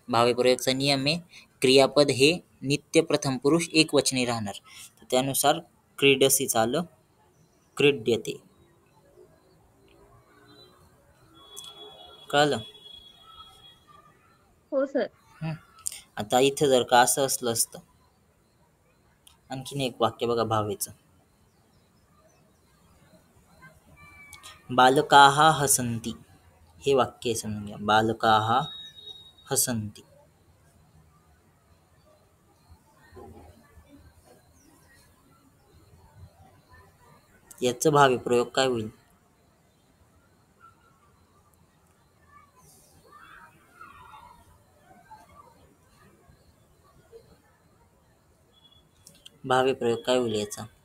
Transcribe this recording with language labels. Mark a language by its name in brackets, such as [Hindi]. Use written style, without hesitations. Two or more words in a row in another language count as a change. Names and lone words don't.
[Marathi] भावे प्रयोगचा नियम आहे, क्रियापद हे नित्य प्रथम पुरुष एकवचनी राहणार, तर त्यानुसार क्रीडसी आलं क्रीड्यते. कळलं? हो सर. आता इथं जर का असं असलं असतं, आणखीन एक वाक्य बघा भावेचं, [Sanskrit] बालकाः हसन्ति, [Marathi] हे वाक्य आहे समजून घ्या. [Sanskrit] बालकाः हसन्ति. [Marathi] याचं भावी प्रयोग काय होईल? भावी प्रयोग काय होईल याचा?